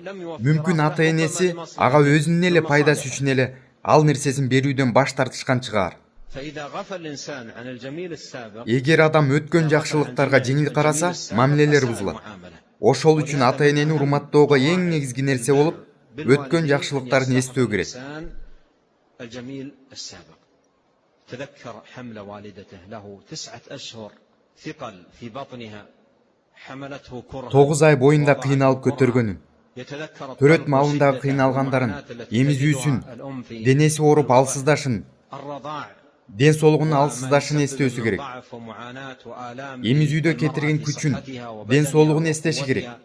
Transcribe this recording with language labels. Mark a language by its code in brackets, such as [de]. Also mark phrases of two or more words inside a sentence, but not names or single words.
[ky] Мүмкүн ата энеси ага өзүнүн эле пайдасы үчүн эле ал нерсесин берүүдөн баш тартышкан чыгар. Эгер адам өткөн жакшылыктарга жеңил караса, мамилелер бузулат. Ошол үчүн ата энени урматтоого эң негизги нерсе болуп, өткөн жакшылыктарын эстөө керек. [ar] تذكر حمل والدته له 9 أشهر ثقل في بطنها حملته كرها [ky] 9 ай боюнда кыйналып көтөргөнүн, төрөт малындагы кыйналгандарын, эмизүүсүн, денеси ооруп алсыздашын, ден соолугунун алсыздашын эстөөсү керек. Эмизүүдө кетирген күчүн, ден соолугун эстеши керек.